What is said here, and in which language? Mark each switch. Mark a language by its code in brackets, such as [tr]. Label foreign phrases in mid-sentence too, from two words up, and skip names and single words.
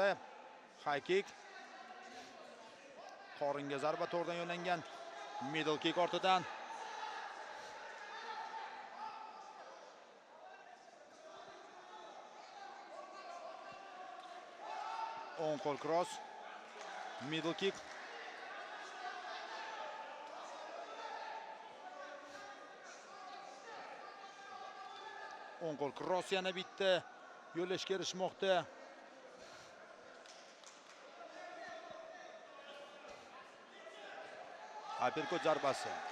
[en] High kick. [uz] Qoringa zarba to'g'ridan yo'llangan. [en] Middle kick [uz] ortidan. O'ng qo'l cross. [en] Middle kick. [uz] O'ng qo'l cross yana bitta yo'llashga erishmoqda. Uppercut zarbasi.